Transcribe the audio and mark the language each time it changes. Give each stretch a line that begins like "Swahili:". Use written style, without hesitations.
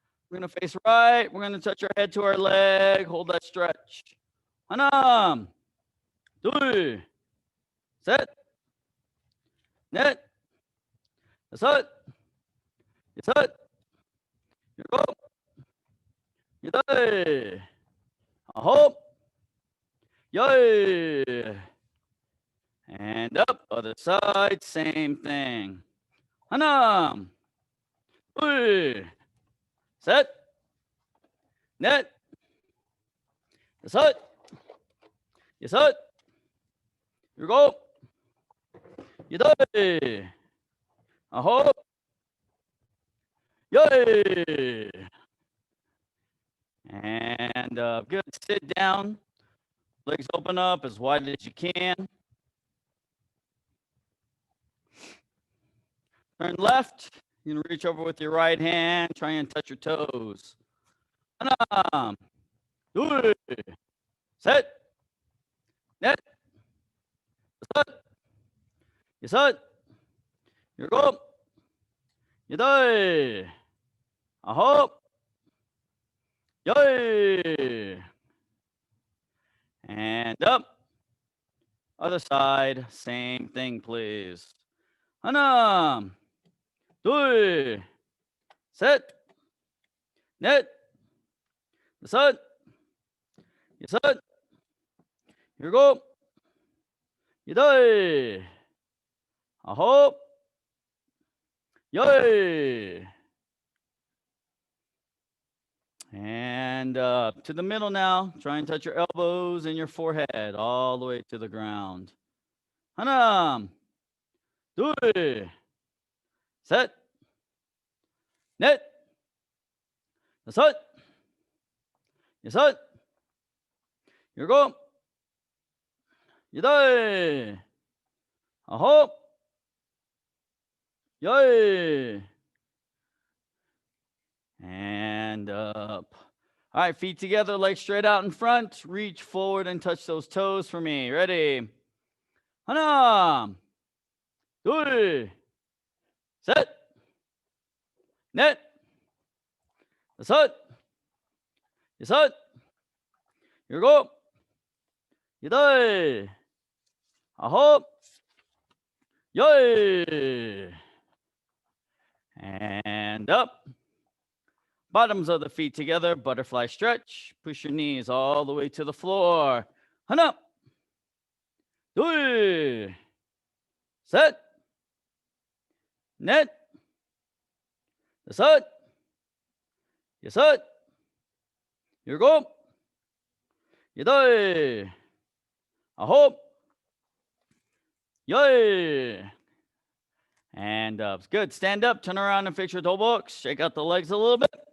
English: We're going to face right. We're going to touch our head to our leg. Hold that stretch.
Korean: 하나, 둘, 셋, 넷, 다섯, 여섯, 일곱, 여덟, 아홉, 열.
English: And up. Other side. Same thing.
Korean: 하나, 둘, 셋, 넷, 다섯, 여섯, 일곱, 여덟, 아홉, 열.
English: And good. Sit down. Legs open up as wide as you can. Turn left. You can reach over with your right hand. Try and touch your toes.
Korean: 하나, 둘, 셋, 넷, 다섯, 여섯, 일곱, 여덟, 아홉, 열.
English: And up. Other side. Same thing, please.
Korean: 하나, 둘, 셋, 넷, 다섯, 여섯, 일곱, 여덟, 아홉, 열.
English: And up to the middle now. Try and touch your elbows and your forehead all the way to the ground.
Korean: 하나, 둘, 셋, 넷, 다섯, 여섯, 일곱, 여덟, 아홉, 열.
English: And up. All right, feet together, legs straight out in front. Reach forward and touch those toes for me. Ready?
Korean: 하나, 둘, 셋, 넷, 다섯, 여섯, 일곱, 여덟, 아홉, 열.
English: And up. Bottoms of the feet together, butterfly stretch. Push your knees all the way to the floor.
Korean: 하나, 둘, 셋, 넷, 다섯, 여섯, 일곱, 여덟, 아홉, 열.
English: And up. Good. Stand up, turn around and fix your toe box. Shake out the legs a little bit.